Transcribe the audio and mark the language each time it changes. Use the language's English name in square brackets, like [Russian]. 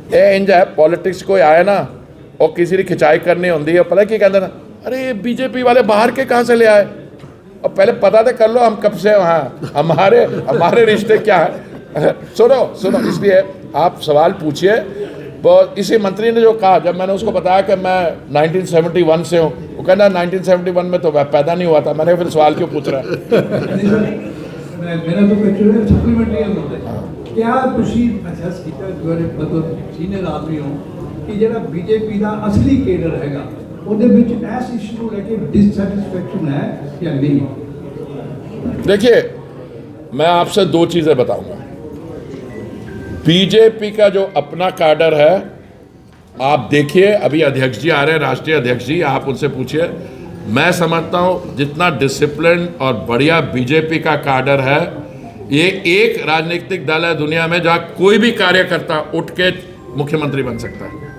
[Hindi] ये इंज है, पॉलिटिक्स कोई आए ना और किसी की खिंचाई करनी होती है, पता क्या कहते ना, अरे बीजेपी वाले बाहर के कहाँ से ले आए, और पहले पता तो कर लो हम कब से वहाँ, हमारे रिश्ते क्या है। सुनो, इसलिए आप सवाल पूछिए। वो इसी मंत्री ने जो कहा, जब मैंने उसको बताया कि मैं 1971 से हूँ, वो कहना 1971 में तो वह पैदा नहीं हुआ था। मैंने फिर सवाल क्यों पूछ रहा है। [Punjabi] ਮੇਰਾ ਤਾਂ ਕੁਐਸਚਨ ਸਪਲੀਮੈਂਟਰੀ ਹੁੰਦਾ ਹੈ, ਕਿਆ ਤੁਸੀਂ ਅਸੈਸ ਕੀਤਾ ਜਿਹੜੇ ਮਤਲਬ ਸੀਨੀਅਰ ਆਦਮੀ ਹੋ ਕਿ ਜਿਹੜਾ ਬੀਜੇਪੀ ਦਾ ਅਸਲੀ ਕੇਡਰ ਹੈਗਾ ਉਹਦੇ ਵਿੱਚ ਇਸ ਇਸ਼ੂ ਨੂੰ ਲੈ ਕੇ [Hindi] डिससैटिस्फैक्शन है या नहीं। देखिए, मैं आपसे दो चीज़ें बताऊंगा। बीजेपी का जो अपना कैडर है, आप देखिए, अभी अध्यक्ष जी आ रहे हैं, राष्ट्रीय अध्यक्ष जी, आप उनसे पूछिए। मैं समझता हूँ जितना डिसिप्लिन और बढ़िया बीजेपी का कैडर है, ये एक राजनीतिक दल है दुनिया में जहाँ कोई भी कार्यकर्ता उठ के मुख्यमंत्री बन सकता है।